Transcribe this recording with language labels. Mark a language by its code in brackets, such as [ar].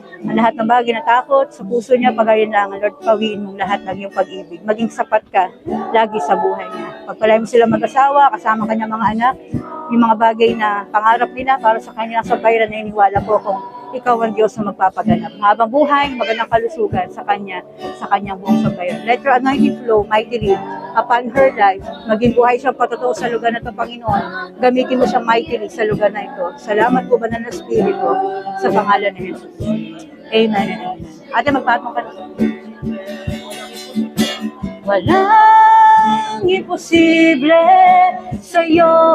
[tl] Ang lahat ng bagay na takot sa puso niya, pag-alinlangan, Lord, pawiin mong lahat ng iyong pag-ibig. Maging sapat ka lagi sa buhay niya. Pagpalain mo sila mag-asawa, kasama kanyang mga anak, yung mga bagay na pangarap nila para sa kanyang sabayran na iniwala po kung ikaw ang Diyos na magpapaganap. Habang buhay, magandang kalusugan sa kanyang buong sabayan. [en] Let your anointing flow mightily upon her life. [tl] Maging buhay siyang patotoo sa lugar na ito, Panginoon. Gamitin mo siyang mightily sa lugar na ito. Salamat po, Banal na Espiritu, sa pangalan ni Jesus. Amen. Ate, magpatong ka na. Walang imposible sa'yo.